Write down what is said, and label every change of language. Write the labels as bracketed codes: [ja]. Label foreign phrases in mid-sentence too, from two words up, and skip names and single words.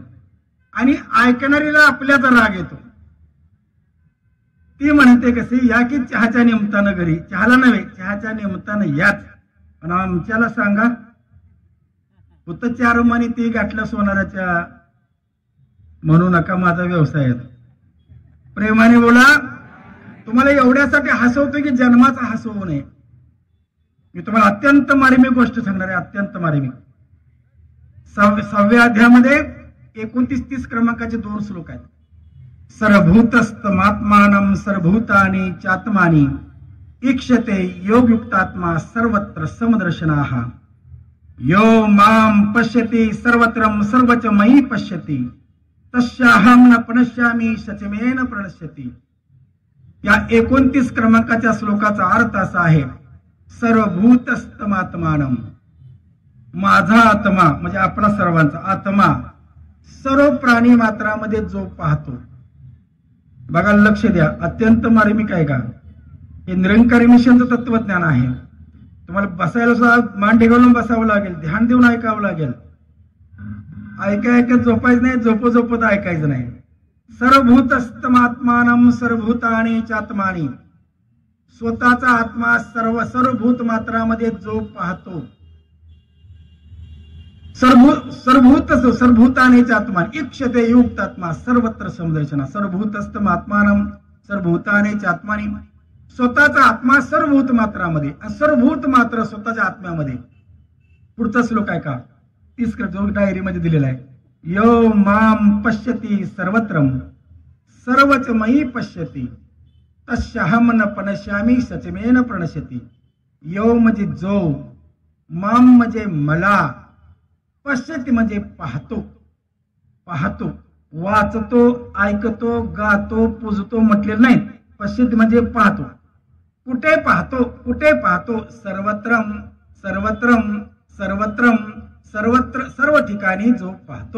[mr] आणि ऐकणारीला आपल्याचा राग येतो. ती म्हणते कशी, या की चहाच्या निमित्तानं घरी, चहाला नव्हे चहाच्या निमित्तानं याच, पण आमच्याला सांगा होतं 4 मानी ती गाठलं सोनाराच्या, म्हणू नका माझा व्यवसाय आहे. प्रेमाने बोला. तुम्हाला एवढ्यासाठी हसवतो की जन्माचा हसवू नये. मी तुम्हाला अत्यंत मार्मिक गोष्ट सांगणार आहे, अत्यंत मार्मिक. 6व्या अध्यायामध्ये 29-30 क्रमांकाचे 2 श्लोक आहेत. [sa] सर्वभूतस्तमात्मानं सर्वभूतानि चात्मानि ईक्षते योगयुक्तात्मा सर्वत्र समदर्शनाः. यो मां पश्यति सर्वत्रं सर्वच मयि पश्यति तस्याहं न प्रणश्यामि सचमेन प्रणश्यति. [mr] या 29 क्रमांकाच्या श्लोकाचा अर्थ असा आहे, सर्वभूतस्तमात्मानं, माझा आत्मा म्हणजे आपला सर्वांचा आत्मा सर्व प्राणी मात्रामध्ये जो पाहतो, बघा, लक्ष द्या, अत्यंत मार्मिक आहे का? हे निरंकारी मिशनचं तत्वज्ञान आहे. तुम्हाला बसायला सुद्धा मान ढेकळून बसावं लागेल, ध्यान देऊन ऐकावं लागेल. ऐकत झोपायचं नाही, झोपत ऐकायचं नाही. [sa] सर्वभूतस्तमात्मानं सर्वभूतानि चात्मानि. [mr] स्वतःचा आत्मा सर्वभूत मात्रामध्ये जो पाहतो, [sa] सर्वभूतानि चात्मानि इक्षते युक्तात्मा सर्वत्र समदर्शना. सर्वभूतस्तमात्मानं सर्वभूतानि चात्मानि. [mr] स्वतःचा आत्मा सर्वभूत मात्रामध्ये आणि सर्वभूत मात्र स्वतःच्या आत्म्यामध्ये. पुढचा श्लोक आहे का? 30 जो डायरीमध्ये दिलेला आहे. [sa] यो माम पश्यति सर्वत्रम सर्वच मयि पश्यति तस्याहम न पनश्यामी सचमेन प्रणश्यति. [mr] यो म्हणजे जो, माम म्हणजे मला, पश्यति म्हणजे पाहतो. वाचतो, ऐकतो, गातो, पूजतो म्हटलेलं नाही. पश्यति म्हणजे पाहतो. कुठे पाहतो? सर्वत्र सर्व ठिकाणी जो पाहतो.